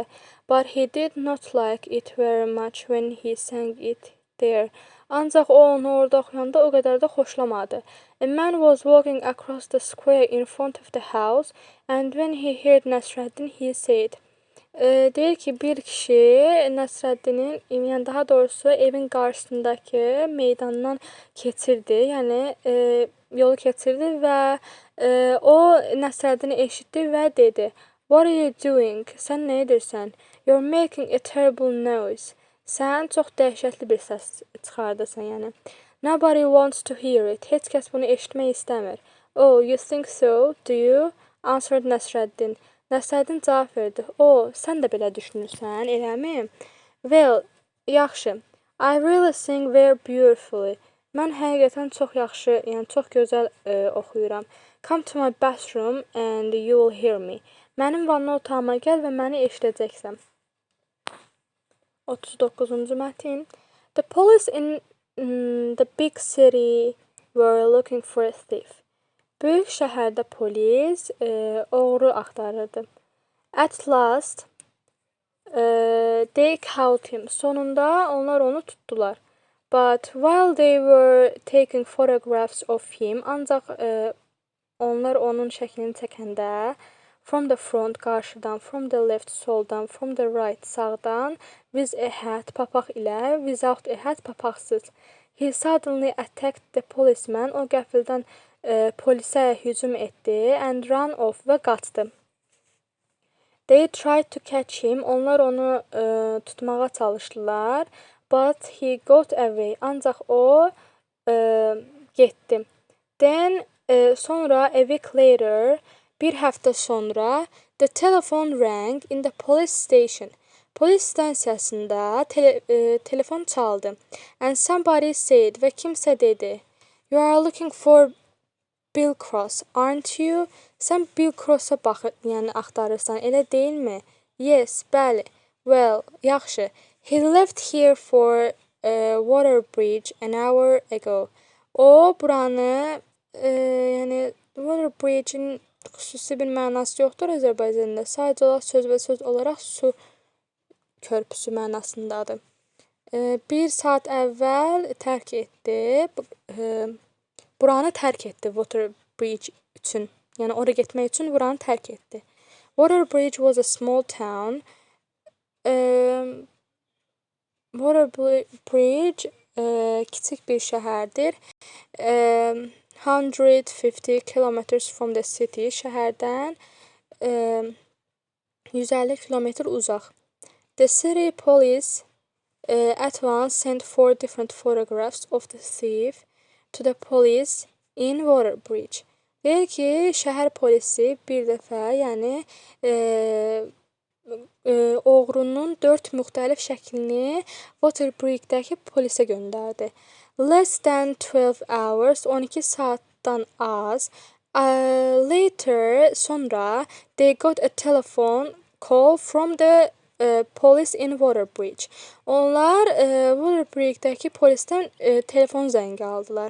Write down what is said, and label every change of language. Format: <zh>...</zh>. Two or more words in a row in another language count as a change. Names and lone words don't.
<en>But he did not like it very much when he sang it there.</en> <az>Ancaq o onu orada oxuyanda o qədər də xoşlamadı.</az> <en>A man was walking across the square in front of the house and when he heard Nəsrəddin, he said.</en> <az>Deyir ki, bir kişi Nəsrəddinin, yəni daha doğrusu evin qarşısındakı meydandan keçirdi, yəni yolu keçirdi və o Nəsrəddini eşitdi və dedi.</az> <en>What are you doing?</en> <az>Sən nə edirsən?</az> <en>You're making a terrible noise.</en> <az>Sən çox dəhşətli bir səs çıxardırsan, yəni.</az> <en>Nobody wants to hear it.</en> <az>Heç kəs bunu eşitmək istəmir.</az> <en>Oh, you think so? Do you? Answered Nəsrəddin.</en> <az>Nəsrəddin cavab verdi. O, sən də belə düşünürsən, eləmi? Well, yaxşı.</az> <en>I really sing very beautifully.</en> <az>Mən həqiqətən çox yaxşı, yəni çox gözəl oxuyuram.</az> <en>Come to my bathroom and you will hear me.</en> <az>Mənim vanna otağıma gəl və məni eşidəcəksən. 39-cu mətn.</az> <en>The police in the big city were looking for a thief.</en> <az>Böyük şəhərdə polis oğru axtarırdı.</az> <en>At last, they caught him.</en> <az>Sonunda onlar onu tutdular.</az> <en>But while they were taking photographs of him,</en> <az>ancaq onlar onun şəklini çəkəndə</az> <en>from the front qarşıdan, from the left soldan, from the right sağdan, with a hat</en> <az>papaq ilə,</az> <en>without a hat papaqsız. He suddenly attacked the policeman.</en> <az>O qəfildən polisə hücum etdi</az> <en>and ran off</en> <az>və qaçdı.</az> <en>They tried to catch him.</en> <az>Onlar onu tutmağa çalışdılar.</az> <en>But he got away.</en> <az>Ancaq o getdi.</az> <en>Then sonra a week later,</en> <az>bir həftə sonra,</az> <en>the telephone rang in the police station.</en> <az>Polis stansiyasında telefon çaldı.</az> <en>And somebody said</en> <az>və kimsə dedi,</az> <en>you are looking for Bill Cross, aren't you?</en> <az>Sən Bill Cross-a yəni axtarırsan, elə deyilmi?</az> <en>Yes, bəli. Well, yaxşı. He left here for Waterbridge an hour ago.</en> <az>O buranı yəni Waterbridge-in xüsusi bir mənası yoxdur Azərbaycanda. Sadəcə olaraq söz olaraq su körpüsü mənasındadır. Bir saat əvvəl tərk etdi. Buranı tərk etdi Waterbridge üçün. Yəni ora getmək üçün buranı tərk etdi.</az> <en>Waterbridge was a small town.</en> <az>Waterbridge kiçik bir şəhərdir.</az> <en>150 kilometers from the city.</en> <az>Şəhərdən 150 kilometr uzaq.</az> <en>The city police at once sent 4 different photographs of the thief to the police in Waterbridge.</en> <az>Deyir ki, şəhər polisi bir dəfə, yəni oğrunun 4 müxtəlif şəklini Waterbridge-dəki polisə göndərdi.</az> <en>Less than 12 hours,</en> <az>12 saatdan az.</az> <en>Later, sonra, they got a telephone call from the police in Waterbridge.</en> <az>Onlar Waterbridge-dəki polisdən telefon zəngi aldılar.</az>